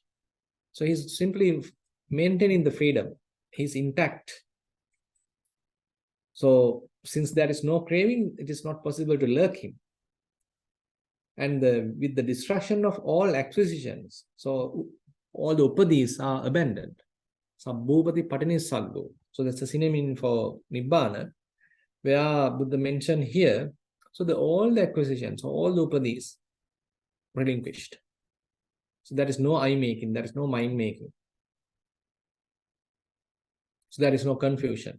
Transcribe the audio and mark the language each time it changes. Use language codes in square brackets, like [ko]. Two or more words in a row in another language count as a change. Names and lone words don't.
[en] So he's simply maintaining the freedom. He's intact. So since there is no craving, it is not possible to lurk him. And with the destruction of all acquisitions, so all the upadis are abandoned. [pi] Sabbhupati patini saggo. [en] So that's a synonym for Nibbana, where Buddha mentioned here. So all the acquisitions, all the upadis relinquished. So there is no I making, there is no mind making. So there is no confusion.